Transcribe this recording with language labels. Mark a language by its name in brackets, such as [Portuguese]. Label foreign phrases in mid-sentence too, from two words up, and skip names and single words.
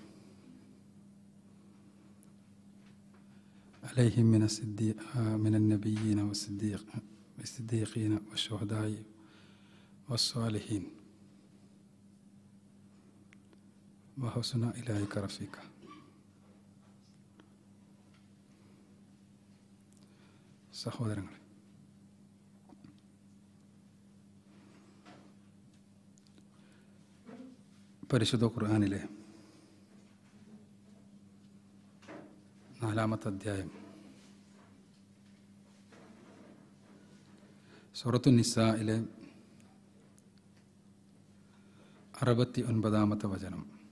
[Arabic] عليهم من النبيين والصديقين والشهداء والصالحين وحسن أولئك رفيقا. [Malayalam] സഹോദരങ്ങളെ, പരിശുദ്ധ ഖുർആനിലെ 4-ാമത്തെ അധ്യായം സൂറത്തു നിസായിലെ 69-ാമത്തെ വചനം.